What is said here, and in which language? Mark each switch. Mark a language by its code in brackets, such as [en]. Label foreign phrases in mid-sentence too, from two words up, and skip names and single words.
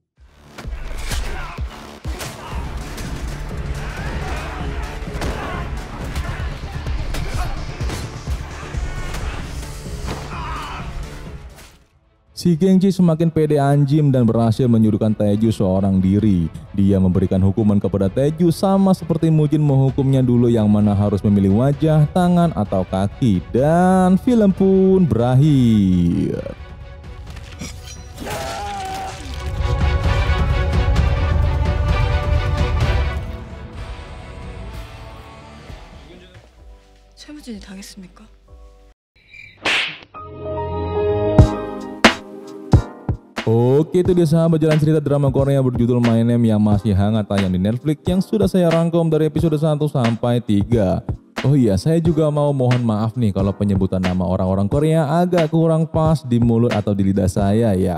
[id] Si Geng J semakin pede anjim dan berhasil menyuruhkan Taeju seorang diri. Dia memberikan hukuman kepada Taeju sama seperti Mujin menghukumnya dulu, yang mana harus memilih wajah, tangan, atau kaki. Dan film pun berakhir. [ko] 최무진이 당했습니까? [id] Oke, itu dia sahabat jalan cerita drama Korea berjudul My Name yang masih hangat tayang di Netflix yang sudah saya rangkum dari episode 1 sampai 3. Oh iya, saya juga mau mohon maaf nih kalau penyebutan nama orang-orang Korea agak kurang pas di mulut atau di lidah saya ya.